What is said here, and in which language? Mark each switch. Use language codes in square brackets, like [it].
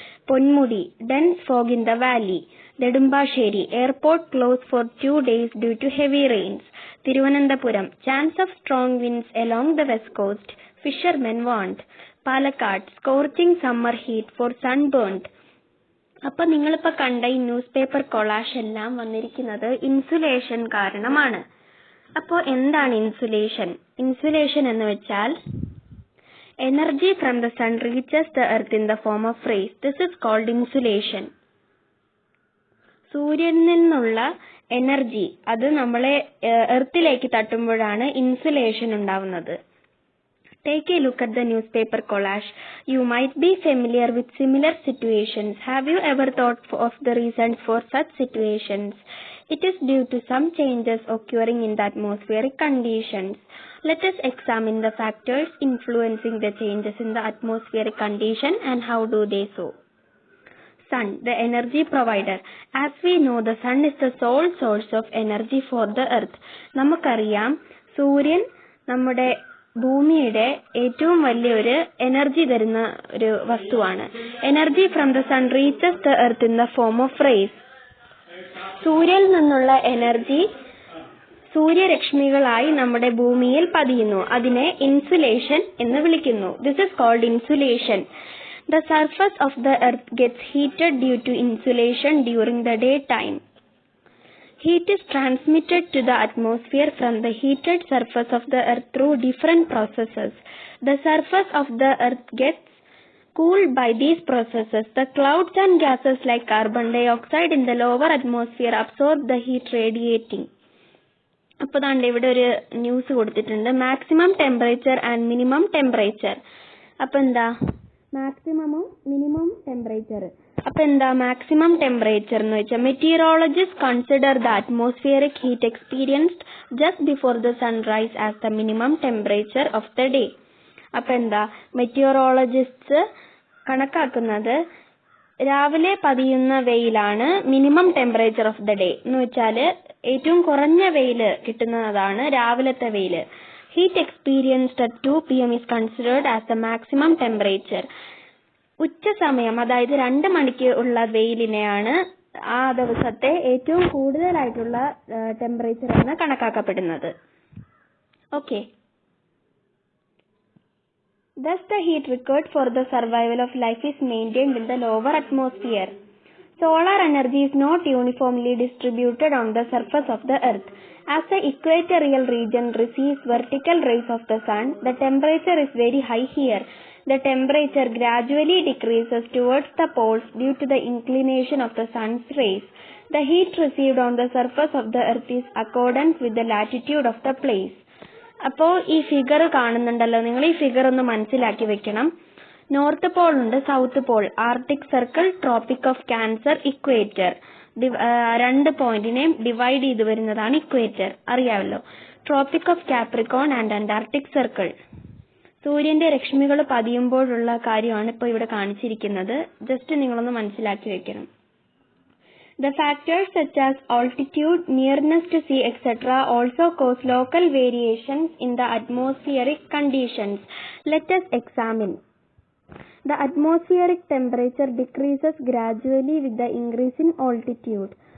[en] Ponmudi, dense fog in the valley. Nedumbassery, airport closed for 2 days due to heavy rains. Thiruvananthapuram, chance of strong winds along the west coast. Fishermen warned. Palakkad, scorching summer heat for sunburned. [ml] അപ്പൊ നിങ്ങളിപ്പോ കണ്ട ഈ news paper collage എല്ലാം വന്നിരിക്കുന്നത് insulation കാരണമാണ്. അപ്പോൾ എന്താണ് insulation? Insulation എന്ന് വെച്ചാൽ [en] Energy from the sun reaches the earth in the form of rays. This is called insulation. [ml] സൂര്യനിൽ നിന്നുള്ള എനർജി അത് നമ്മളെ എർത്തിലേക്ക് തട്ടുമ്പോഴാണ് ഇൻസുലേഷൻ ഉണ്ടാവുന്നത്. [en] Take a look at the newspaper collage. You might be familiar with similar situations. Have you ever thought of the reasons for such situations? It is due to some changes occurring in the atmospheric conditions. Let us examine the factors influencing the changes in the atmospheric condition and how do they so. Sun, the energy provider. As we know, the sun is the sole source of energy for the earth. [ml] നമുക്കറിയാം സൂര്യൻ നമ്മുടെ ഭൂമിയുടെ ഏറ്റവും വലിയൊരു energy തരുന്ന ഒരു വസ്തുവാണ്. [en] Energy from the sun reaches the earth in the form of rays. [ml] സൂര്യനിൽ നിന്നുള്ള എനർജി സൂര്യരശ്മികളായി നമ്മുടെ ഭൂമിയിൽ പതിയുന്നു. അതിനെ ഇൻസുലേഷൻ എന്ന് വിളിക്കുന്നു. [en] This is called insulation. The surface of the earth gets heated due to insulation during the daytime. Heat is transmitted to the atmosphere from the heated surface of the earth through different processes. The surface of the earth gets cooled by these processes. The clouds and gases like carbon dioxide in the lower atmosphere absorb the heat radiating. [ml] അപ്പോൾ ദാണ്ട് ഇവിടെ ഒരു news കൊടുത്തിട്ടുണ്ട്. [en] Maximum temperature and minimum temperature. [ml] അപ്പോൾ എന്താ മാക്സിമമും minimum temperature? അപ്പൊ എന്താ maximum temperature എന്ന് വെച്ചാൽ [en] Meteorologist consider the atmospheric heat experienced just before the sunrise as the minimum temperature of the day. [ml] അപ്പൊ എന്താ മെറ്റീരിയോളജിസ്റ്റ് കണക്കാക്കുന്നത് രാവിലെ പതിയുന്ന വെയിലാണ് [en] minimum temperature of the day [ml] എന്ന് വെച്ചാല് ഏറ്റവും കുറഞ്ഞ വെയില് കിട്ടുന്നതാണ് രാവിലത്തെ വെയില്. [en] Heat experienced at 2 PM is considered as the maximum temperature. [ml] ഉച്ച സമയം അതായത് 2 മണിക്ക് ഉള്ള വെയിലിനെയാണ് ആ ദിവസത്തെ ഏറ്റവും കൂടുതലായിട്ടുള്ള ടെമ്പറേച്ചർ എന്ന് കണക്കാക്കപ്പെടുന്നത്. Okay. [en] Thus the heat required for the survival of life is maintained in the lower atmosphere. Solar energy is not uniformly distributed on the surface of the earth. As the equatorial region receives vertical rays of the sun, the temperature is very high here. The temperature gradually decreases towards the poles due to the inclination of the sun's rays. The heat received on the surface of the earth is accordant with the latitude of the place. [ml] അപ്പോൾ ഈ figure കാണുന്നുണ്ടല്ലോ, നിങ്ങൾ ഈ figure ഒന്ന് മനസ്സിലാക്കി വെക്കണം. [en] North pole ഉണ്ട്, south pole, arctic circle, tropic of cancer, equator. [ml] 2 പോയിന്റിനെയും divide ചെയ്ത് വരുന്നതാണ് ഇക്വേറ്റർ, അറിയാമല്ലോ. [en] Tropic of capricorn and antarctic circle. [ml] സൂര്യന്റെ രശ്മികൾ പതിയുമ്പോഴുള്ള കാര്യമാണ് ഇപ്പോൾ ഇവിടെ കാണിച്ചിരിക്കുന്നത്. ജസ്റ്റ് നിങ്ങളൊന്ന് മനസ്സിലാക്കി വെക്കണം. [en] The factors such as altitude, nearness to sea, etc. also cause local variations in the atmospheric conditions. Let us examine. The atmospheric temperature decreases gradually with the increase in altitude.